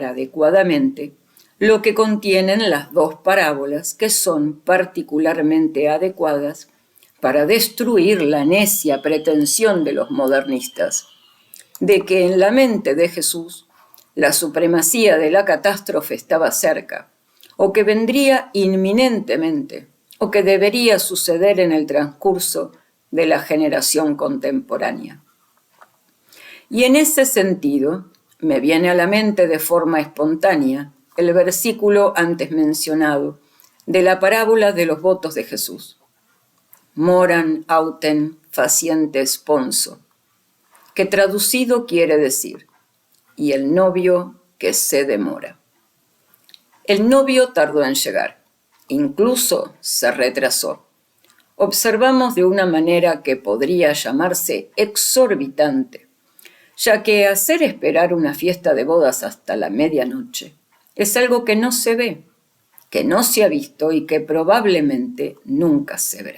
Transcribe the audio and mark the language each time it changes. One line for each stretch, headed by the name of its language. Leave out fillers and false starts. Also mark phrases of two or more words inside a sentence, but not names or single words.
Spanish: adecuadamente lo que contienen las dos parábolas, que son particularmente adecuadas para destruir la necia pretensión de los modernistas, de que en la mente de Jesús la supremacía de la catástrofe estaba cerca, o que vendría inminentemente, o que debería suceder en el transcurso de la generación contemporánea. Y en ese sentido, me viene a la mente de forma espontánea el versículo antes mencionado de la parábola de los votos de Jesús.
Latin: Moran autem faciente sponso,
Spanish: que traducido quiere decir, y el novio que se demora. El novio tardó en llegar, incluso se retrasó. Observamos de una manera que podría llamarse exorbitante, ya que hacer esperar una fiesta de bodas hasta la medianoche es algo que no se ve, que no se ha visto y que probablemente nunca se verá.